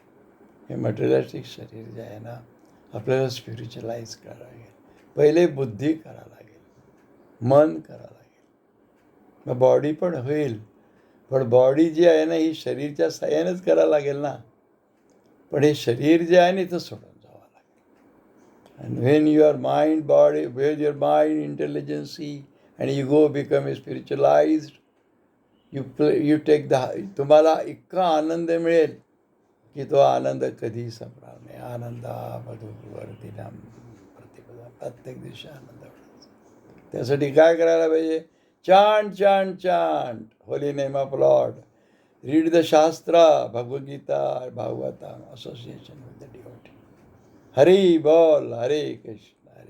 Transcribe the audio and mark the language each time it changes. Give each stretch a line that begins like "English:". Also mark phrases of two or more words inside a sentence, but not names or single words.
Marathi: हे मटेरियलिस्टिक शरीर जे आहे ना, आपल्याला स्पिरिच्युअलाइज करावं लागेल. पहिले बुद्धी करावं लागेल, मन करावं लागेल, मग बॉडी पण होईल. पण बॉडी जी आहे ना, ही शरीरच्या साहाय्यानेच करावं लागेल ना. पण हे शरीर जे आहे ना, इथं सोडून जावं लागेल.
English: And when your mind, body, when your mind, intelligency and ego become spiritualized, you take the.
Marathi: तुम्हाला इतका आनंद मिळेल की तो आनंद कधीही संपणार नाही.
Sanskrit: आनंदा मधुवर्धिनाम प्रतिपदा.
Marathi: प्रत्येक दिवशी आनंद मिळायचा. त्यासाठी काय करायला पाहिजे?
English: chant chant chant holy name of Lord. Read the shastra, Bhagavad-gita, Bhagavatam, association with the devotee.
Marathi: हरी बोल. हरे कृष्ण.